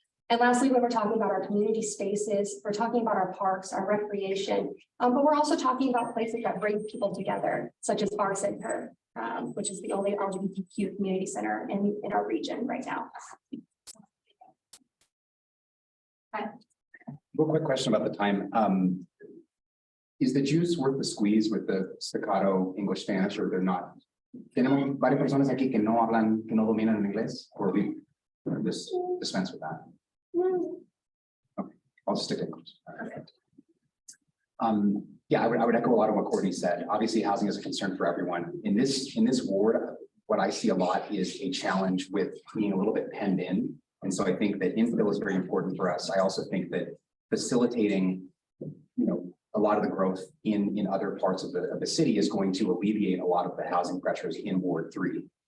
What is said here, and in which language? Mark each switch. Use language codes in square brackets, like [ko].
[en] And lastly, when we're talking about our community spaces, we're talking about our parks, our recreation, but we're also talking about places that bring people together, such as our center, which is the only LGBTQ community center in our region right now. Real quick question about the time. Is the juice worth the squeeze with the staccato English Spanish, or they're not? [es] Tenemos varias personas aquí que no hablan, que no dominan en inglés, [en] or we just dispense with that. Okay, I'll just stick to English. Perfect. Yeah, I would echo a lot of what Courtney said. Obviously, housing is a concern for everyone. In this ward, what I see a lot is a challenge with being a little bit penned in. And so I think that infill is very important for us. I also think that facilitating, a lot of the growth in other parts of the city is going to alleviate a lot of the housing pressures in Ward 3.